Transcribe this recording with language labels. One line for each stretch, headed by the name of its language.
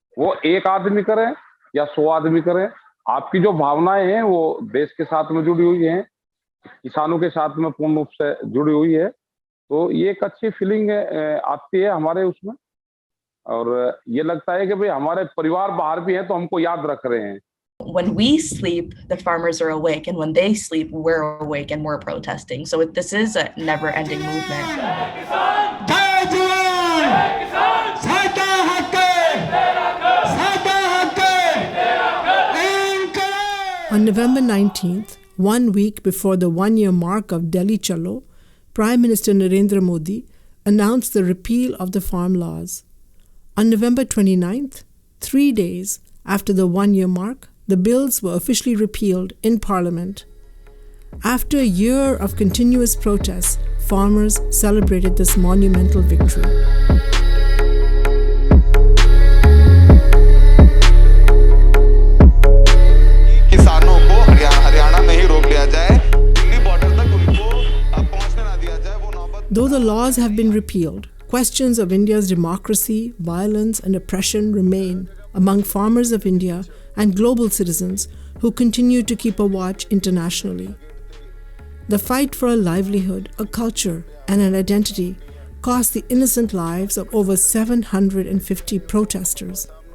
Hindi: वो एक आदमी करे या 100 आदमी करे, आपकी जो भावनाएं हैं वो देश के साथ में जुड़ी हुई हैं, किसानों के साथ में पूर्ण रूप से जुड़ी हुई है, तो ये एक अच्छी फीलिंग आती है हमारे उसमें। और ये लगता है कि भाई हमारे परिवार बाहर भी हैं तो हमको याद रख रहे हैं।
English: When we sleep, the farmers are awake, and when they sleep, we're awake and we're protesting. So this is a never-ending movement. On November 19th, 1 week before the one-year mark of Delhi Chalo, Prime Minister Narendra Modi announced the repeal of the farm laws. On November 29th, 3 days after the one-year mark, the bills were officially repealed in Parliament. After a year of continuous protests, farmers celebrated this monumental victory.
Hindi: किसानों को हरियाणा में ही रोक लिया जाए, Delhi border तक उनको पहुंचने ना दिया जाए, वो नौबत।
English: Though the laws have been repealed, questions of India's democracy, violence, and oppression remain among farmers of India and global citizens who continue to keep a watch internationally. The fight for a livelihood, a culture, and an identity cost the innocent lives of over 750 protesters.